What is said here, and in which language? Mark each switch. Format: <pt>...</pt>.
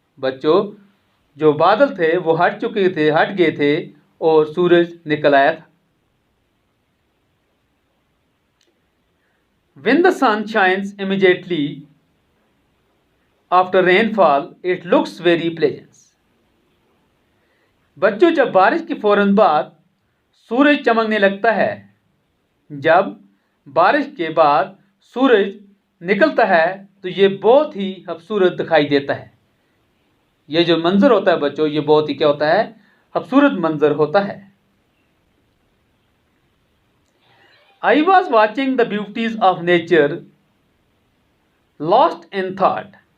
<hi>बच्चों, जो बादल थे वो हट गए थे और सूरज निकल आया था।</hi> <en>When the sun shines immediately after rainfall, it looks very pleasant.</en> <hi>बच्चों, जब बारिश के फौरन बाद सूरज चमकने लगता है, जब बारिश के बाद सूरज निकलता है तो ये बहुत ही खूबसूरत दिखाई देता है। ये जो मंजर होता है बच्चों, ये बहुत ही क्या होता है? खूबसूरत मंजर होता है।</hi> <en>I was watching the beauties of nature, lost in thought.</en>